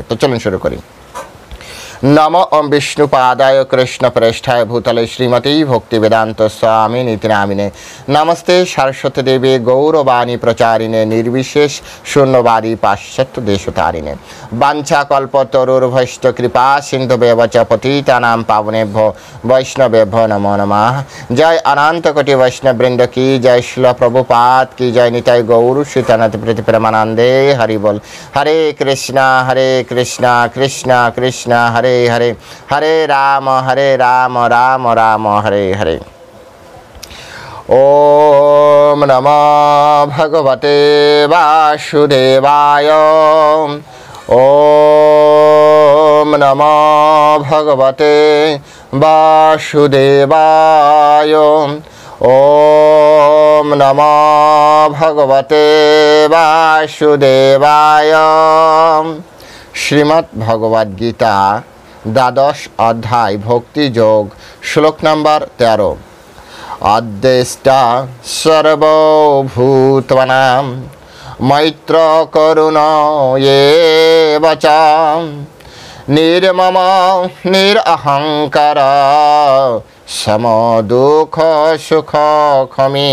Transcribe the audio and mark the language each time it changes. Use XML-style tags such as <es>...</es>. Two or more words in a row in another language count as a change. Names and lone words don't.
<bn>তো চলুন শুরু করি।</bn> <sa>নমো ওম বিষ্ণুপাদায় কৃষ্ণ প্রেষ্ঠায় ভূতলে শ্রীমতী ভক্তিবেদান্ত স্বামী নীতি নামিনে নমস্তে সরস্বতী দেবী গৌরবাণী প্রচারিণে নির্বিশেষ শূন্যবাদী পাশ্চাত্য দেশতারিণে বাঞ্ছাকল্পতরুর্ভৈশ্চ কৃপা সিন্ধুবেব চ পতিতানাং পাবনেভ্যো বৈষ্ণবেভ্যো নমো নমঃ।</sa> <bn>জয় অনন্ত কোটি বৈষ্ণববৃন্দ কি জয়, শিল প্রভুপাদ কি জয়, নিতাই গৌর শ্রীতনাথ প্রীতি প্রেমানন্দে হরি বল।</bn> <sa>হরে কৃষ্ণ কৃষ্ণ কৃষ্ণ হরে হরে, হরে রাম রাম রাম হরে হরে। ওম নমো ভগবতে বাসুদেবায়। ওম নমো ভগবতে বাসুদেবায়। ওম নমো ভগবতে বাসুদেবায়।</sa> <bn>শ্রীমদ্ ভগবদ গীতা দ্বাদশ অধ্যায় ভক্তিযোগ, শ্লোক নম্বর 13।</bn> <sa>অদ্দেষ্টা সর্বভূতানাং মৈত্র করুণ এব চ নির্মম নিরহংকার সমদুঃখ সুখ ক্ষমী।</sa>